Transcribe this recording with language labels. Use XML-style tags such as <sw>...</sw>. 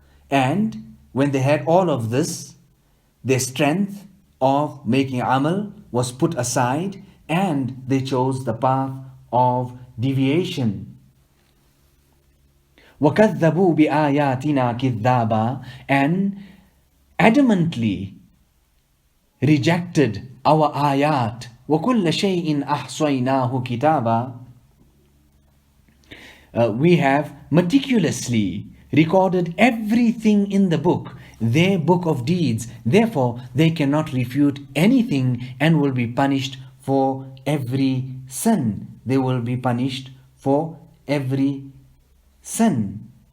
<en>And when they had all of this, their strength of making amal was put aside and they chose the path of deviation.</en> <ar>وَكَذَّبُوا بِآيَاتِنَا كِذَّابًا,</ar> <en>and adamantly rejected our ayat.</en> <ar>وَكُلَّ شَيْءٍ أَحْصَيْنَاهُ كِتَابًا,</ar> <en>we have meticulously recorded everything in the book, their book of deeds. Therefore, they cannot refute anything and will be punished for every sin. They will be punished for every sin.</en>